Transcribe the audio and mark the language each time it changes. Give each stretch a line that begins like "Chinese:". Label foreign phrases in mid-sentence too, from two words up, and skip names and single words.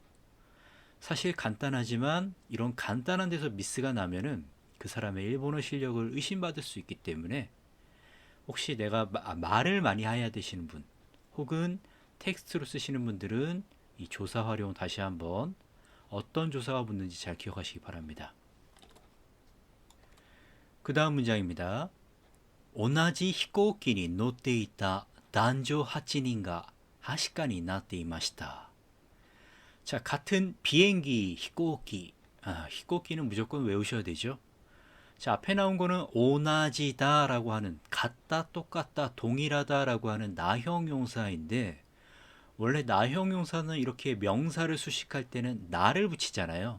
Korean: 사실 간단하지만 이런 간단한 데서 미스가 나면은 그 사람의 일본어 실력을 의심받을 수 있기 때문에 혹시 내가 말을 많이 해야 되시는 분 혹은 텍스트로 쓰시는 분들은 이 조사 활용 다시 한번 어떤 조사가 붙는지 잘 기억하시기 바랍니다. 그 다음 문장입니다.
Japanese: 同じ飛行機に乗っていた男女8人がはしかになっていました.
Korean: 자, 같은 비행기, 히코키. 히코키는 무조건 외우셔야 되죠. 자, 앞에 나온 거는 오나지다라고 하는 같다, 똑같다, 동일하다라고 하는 나형용사인데 원래 나형용사는 이렇게 명사를 수식할 때는 나를 붙이잖아요.